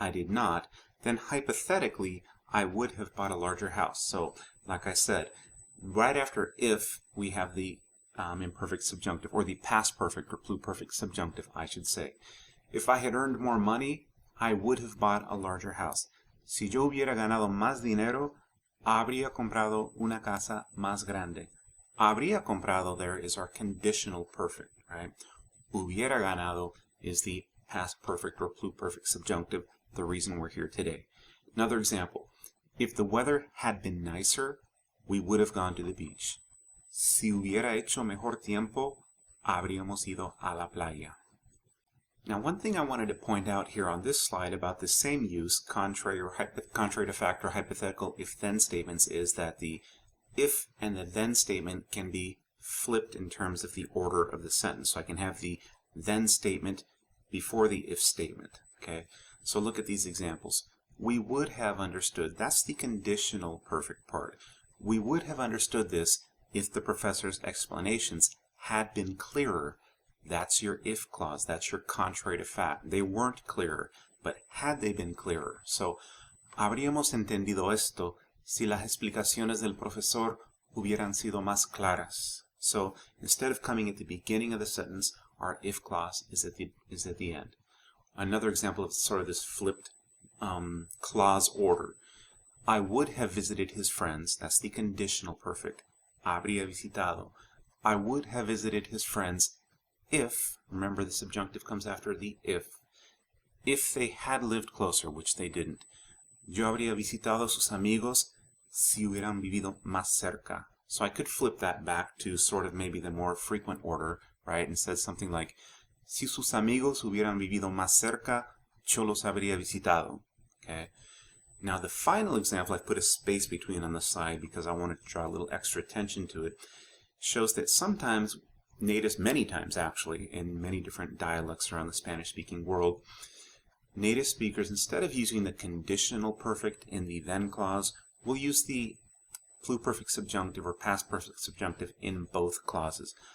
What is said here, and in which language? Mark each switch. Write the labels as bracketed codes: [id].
[en] I did not, then hypothetically I would have bought a larger house. So, like I said, right after if, we have the imperfect subjunctive, or the past perfect or pluperfect subjunctive, I should say. If I had earned more money, I would have bought a larger house. [es] Si yo hubiera ganado más dinero, habría comprado una casa más grande. Habría comprado [en] there is our conditional perfect, right? Hubiera ganado is the past perfect or pluperfect subjunctive, the reason we're here today. Another example, if the weather had been nicer, we would have gone to the beach. [es] Si hubiera hecho mejor tiempo, habríamos ido a la playa. [en] Now, one thing I wanted to point out here on this slide about the same use, contrary to fact or hypothetical if-then statements, is that the if and the then statement can be flipped in terms of the order of the sentence. So I can have the then statement before the if statement. Okay, so look at these examples. We would have understood, that's the conditional perfect part. We would have understood this if the professor's explanations had been clearer. That's your if clause. That's your contrary to fact. They weren't clearer, but had they been clearer. [es] So, habríamos entendido esto si las explicaciones del profesor hubieran sido más claras. [en] So, instead of coming at the beginning of the sentence, our if clause is at the end. Another example of sort of this flipped clause order. I would have visited his friends. That's the conditional perfect. [es] Habría visitado. [en] I would have visited his friends if, remember the subjunctive comes after the if they had lived closer, which they didn't. [es] Yo habría visitado a sus amigos si hubieran vivido más cerca. [en] So I could flip that back to sort of maybe the more frequent order, right? And said something like, [es] si sus amigos hubieran vivido más cerca, yo los habría visitado. [en] Okay. Now the final example, I've put a space between on the side because I wanted to draw a little extra attention to it, shows that sometimes natives, many times actually, in many different dialects around the Spanish-speaking world, native speakers, instead of using the conditional perfect in the then clause, will use the pluperfect subjunctive or past perfect subjunctive in both clauses.